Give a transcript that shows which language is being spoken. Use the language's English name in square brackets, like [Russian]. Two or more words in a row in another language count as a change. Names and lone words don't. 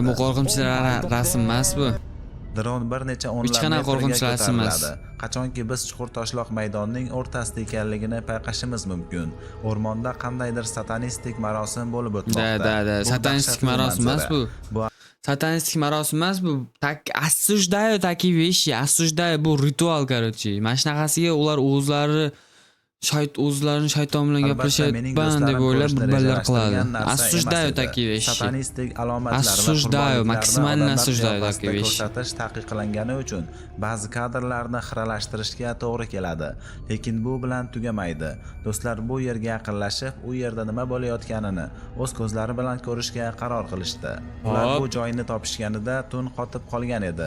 [Uzbek] bu qo'rqinchli rasm emas bu. Dron bir necha Hech qanaqa o'nlab qo'rqinchli metrga rasm emas. ko'tariladi. Qachonki biz chuqur toshloq maydonining o'rtasida ekanligini payqashimiz mumkin. O'rmonda qandaydir satanistik marosim bo'lib o'tmoqda. [Russian] Da. [Uzbek] Bu Satanistik dahshatli marosim emas manzara. bu. Satanistik marosim emas bu. [Russian] Осуждаю такие вещи, осуждаю [Uzbek] bu ritual, [Russian] короче. [Uzbek] Mana shunaqasiga ular o'zlarini shayton bilan gaplashayotgan deb o'ylab bolalar qiladi. [Russian] Осуждаю такие вещи. [Uzbek] Satanistik alomatlar [Russian] Осуждаю, максимально осуждаю [Uzbek] odamlar [Russian] такие вещи. [Uzbek] ko'rsatish taqiqlangani uchun ba'zi kadrlarni xiralashtirishga to'g'ri keladi. Lekin bu bilan tugamaydi. Do'stlar bu yerga yaqinlashib, u yerda nima bo'layotganini o'z ko'zlari bilan ko'rishga qaror qilishdi. Ular bu joyni topishganida tun qotib qolgan edi.